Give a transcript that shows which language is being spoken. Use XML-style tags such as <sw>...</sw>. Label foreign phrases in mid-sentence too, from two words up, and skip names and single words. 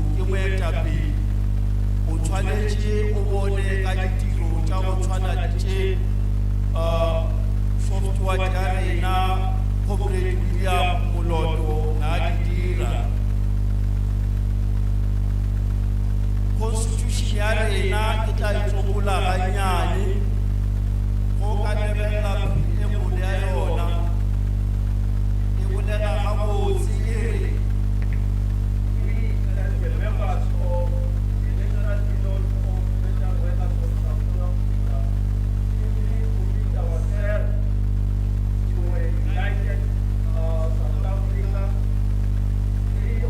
<nso>moetapele o tshwanetse o bone ka ditiro tša go tshwana le tše software ya rena comrade William Moloto na di dira. Constitution ya rena e tla itsobola ganyane go ka lebella e ngwe ya yona e bolela gabotse e re</nso> <en>we as the members of the National Union of Special Workers of South Africa simply commit ourselves to a united South Africa,</en>